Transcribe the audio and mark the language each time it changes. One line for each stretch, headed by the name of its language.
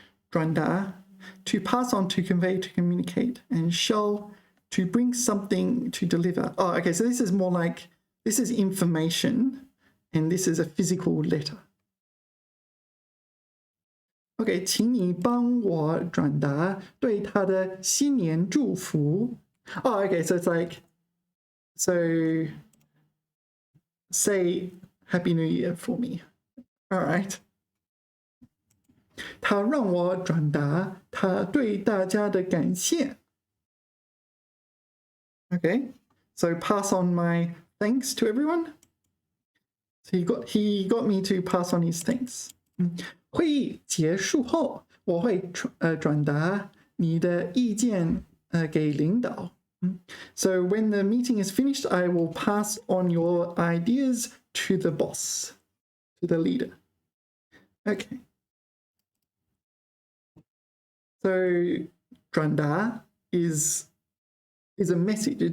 English: 转达, to pass on, to convey, to communicate, and 烧, to bring something to deliver. Oh, okay, so this is more like, this is information, and this is a physical letter.
Chinese: Okay, 请你帮我转达对他的新年祝福.
English: Oh, okay, so it's like, so say Happy New Year for me. All right.
Chinese: 他让我转达他对大家的感谢.
English: Okay, so pass on my thanks to everyone. So he got me to pass on his thanks.
Chinese: 会议结束后，我会转达你的意见给领导.
English: So when the meeting is finished, I will pass on your ideas to the boss, to the leader. Okay. So 转达 is a message.